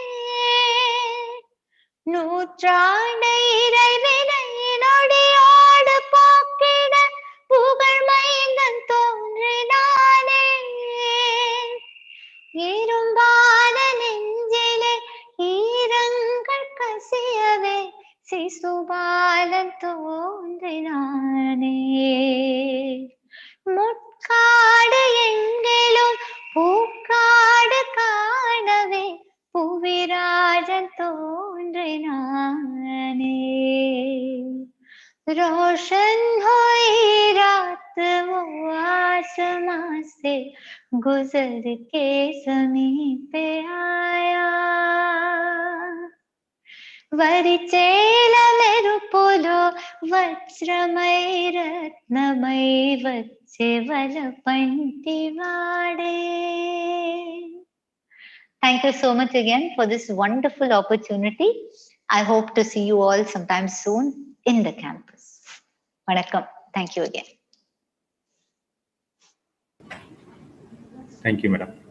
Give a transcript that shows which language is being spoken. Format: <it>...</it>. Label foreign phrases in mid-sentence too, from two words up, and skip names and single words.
<ta>நூற்றாண்டு இறைவினை நொடியோடு போக்கிட புகழ் மைந்தன் தோன்றினானே, இரும்பான நெஞ்சிலே ஈரங்கள் கசியவே சிசுபாலன் தோன்றினானே, முட்காடு எங்கிலும் பூக்காடு காணவே புவிராஜன் தோன்றினானே,</ta> <hi>रोशन हुई रात वो आसमां से गुजर के ज़मीं पे आया,</hi> <te>వరిచేల మెరుపులో వజ్రమయ రత్నమయ వచ్చె వలపంటి వాడే.</te> <en>Thank you so much again for this wonderful opportunity. I hope to see you all sometime soon in the campus. Vanakkam. Thank you again. Thank you, madam.</en>